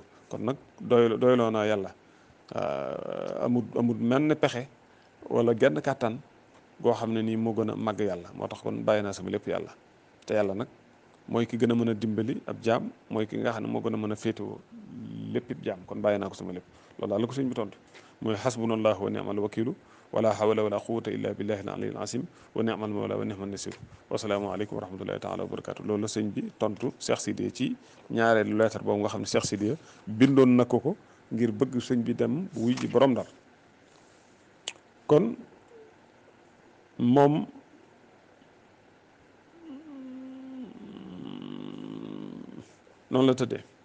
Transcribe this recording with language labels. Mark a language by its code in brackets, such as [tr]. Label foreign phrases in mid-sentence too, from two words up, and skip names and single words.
[wo] kon nag doyloo naa yàlla amul menn pexe wala genn kàttan goo xam ne nii moo gën a màgg yàlla moo tax kon bàyyi naa sama lépp yàlla te yàlla nag mooy ki gën a mën a dimbali ab jaam mooy ki nga xam ne moo gën a mën a féetewoo lépp it jaam kon bàyyi naa ko sama lépp loolu daal la ko sëñ bi tontu mooy [ar] حسبنا الله ونعم الوكيل ولا حول ولا قوة إلا بالله العلي العظيم ونعم المولى ونعم النصير والسلام عليكم ورحمة الله تعالى وبركاته [wo] loolu la sëñ bi tontu Cheikh Sidiya ci ñaareelu lettre boobu nga xam ne Cheikh Sidiya bindoon na ko ngir bëgg sëñ bi dem wuy ji borom Ndar kon moom noonu la tëddee